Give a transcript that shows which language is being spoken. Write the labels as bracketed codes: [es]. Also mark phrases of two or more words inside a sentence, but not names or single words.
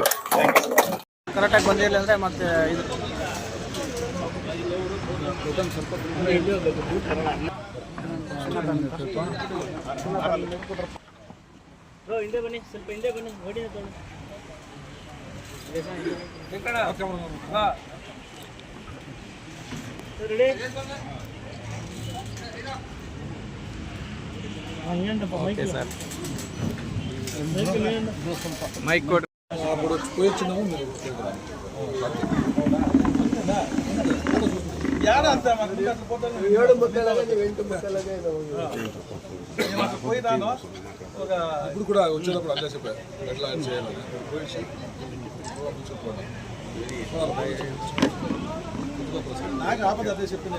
[kn] ಕರೆಕ್ಟಾಗಿ ಬಂದಿಲ್ಲ ಅಂದರೆ ಮತ್ತೆ ಹಿಂದೆ ಬನ್ನಿ, ಸ್ವಲ್ಪ ಹಿಂದೆ ಬನ್ನಿ, ಓಡಿ ಮೈಕ್ ಕೊಡಿ. [te] ఇప్పుడు కూడా వచ్చేటప్పుడు అదే చెప్పారు ఎట్లా చేయాలని నాకు ఆపద అదే చెప్పింది.